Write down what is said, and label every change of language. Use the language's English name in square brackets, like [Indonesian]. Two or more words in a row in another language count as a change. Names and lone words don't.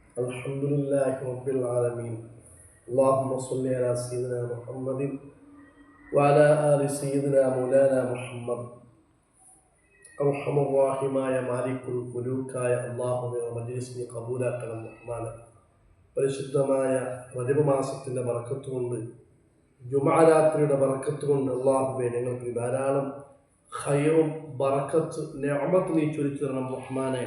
[Arabic] الحمد لله رب العالمين اللهم صل على سيدنا محمد وعلى آل سيدنا مولانا محمد [Malayalam] അർഹമുറാഹിമായ മാലിക്കുൽ മുലൂക്കായ അള്ളാഹുവിനെ മജ്‌ലിസിനെ കബൂലാക്കണം റഹ്മാനെ. പരിശുദ്ധമായ റജബ് മാസത്തിൻ്റെ ബറക്കത്തുകൊണ്ട്, ജുമുഅ രാത്രിയുടെ ബറക്കത്തുകൊണ്ട് അള്ളാഹുവെ ഞങ്ങൾക്ക് ധാരാളം ഖൈറും ബറക്കത്ത് നിഅമത്ത് നീ ചൊരിച്ചു തരണം റഹ്മാനെ.